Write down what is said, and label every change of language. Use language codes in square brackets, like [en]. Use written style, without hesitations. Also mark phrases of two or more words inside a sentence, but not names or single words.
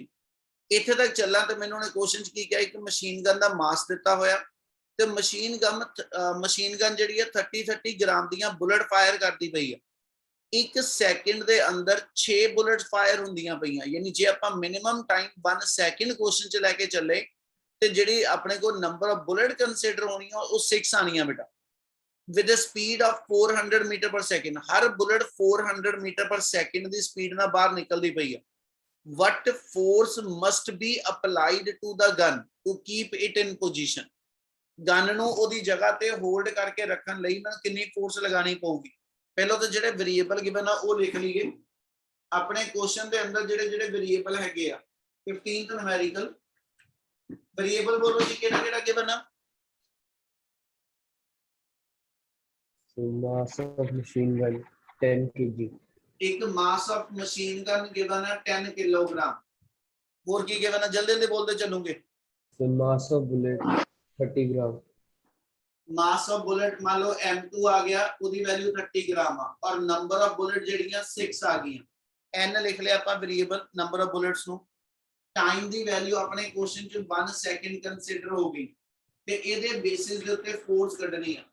[pa] ਇੱਥੇ ਤੱਕ ਚੱਲਾਂ ਤੇ ਮੈਨੂੰ ਉਹਨੇ ਕੁਐਸਚਨ ਚ ਕੀ ਕਿਹਾ, ਇੱਕ [en] machine gun [pa] ਦਾ ਮਾਸ ਦਿੱਤਾ ਹੋਇਆ ਤੇ [en] machine gun [pa] ਜਿਹੜੀ ਹੈ 30 ਗ੍ਰਾਮ ਦੀਆਂ [en] bullet fire [pa] ਕਰਦੀ ਪਈ ਹੈ। 1 ਸੈਕਿੰਡ ਦੇ ਅੰਦਰ 6 [en] bullet fire [pa] ਹੁੰਦੀਆਂ ਪਈਆਂ, ਯਾਨੀ ਜੇ ਆਪਾਂ [en] minimum time [pa] 1 ਸੈਕਿੰਡ ਕੁਐਸਚਨ ਚ ਲੈ ਕੇ ਚੱਲੇ ਤੇ ਜਿਹੜੀ ਆਪਣੇ ਕੋਲ [en] number of bullet consider [pa] ਹੋਣੀ ਆ ਉਹ 6 ਆਣੀਆਂ ਬੇਟਾ, [en] with a speed of 400 meter per second. [pa] ਹਰ ਬੁਲਟ 400 [en] meter per second [pa] ਦੀ ਸਪੀਡ ਨਾਲ ਬਾਹਰ ਨਿਕਲਦੀ ਪਈ ਹੈ। [en] what force must be applied to the gun to keep it in position? [pa] ਗਨ ਨੂੰ ਉਹਦੀ ਜਗ੍ਹਾ ਤੇ ਹੋਲਡ ਕਰਕੇ ਰੱਖਣ ਲਈ ਮੈਂ ਕਿੰਨੀ ਫੋਰਸ ਲਗਾਣੀ ਪਊਗੀ। ਪਹਿਲਾਂ ਤਾਂ ਜਿਹੜੇ [en] variable given [pa] ਆ ਉਹ ਲਿਖ ਲਈਏ। ਆਪਣੇ ਕੁਐਸਚਨ ਦੇ ਅੰਦਰ ਜਿਹੜੇ ਜਿਹੜੇ ਵੇਰੀਏਬਲ ਹੈਗੇ ਆ [en] 15th numerical variable [pa] ਬੋਲੋ ਜੀ ਕਿਹੜਾ ਕਿਹੜਾ ਗਿਵਨ ਆ। [en] So mass of machine gun 10 kg. [pa] ਇੱਕ [en] mass of machine gun given [pa] ਹੈ 10 ਕਿਲੋਗ੍ਰਾਮ। ਹੋਰ ਕੀ ਗਿਵਨ ਹੈ ਜਲਦੀ ਜਲਦੀ ਬੋਲਦੇ ਚੱਲੂਗੇ। [en] So mass of bullet 30 gram. mass of bullet [pa] ਮੰਨ ਲਓ M2 ਆ ਗਿਆ, ਉਹਦੀ ਵੈਲਿਊ 30 ਗ੍ਰਾਮ ਆ ਔਰ [en] number of bullet [pa] ਜਿਹੜੀਆਂ 6 ਆ ਗਈਆਂ। n ਲਿਖ ਲਿਆ ਆਪਾਂ [en] variable number of bullets [pa] ਨੂੰ। ਟਾਈਮ ਦੀ ਵੈਲਿਊ ਆਪਣੇ ਕੁਐਸਚਨ ਚ 1 [en] second consider [pa] ਹੋ ਗਈ ਤੇ ਇਹਦੇ ਬੇਸਿਸ ਦੇ ਉੱਤੇ ਫੋਰਸ ਕੱਢਣੀ ਆ।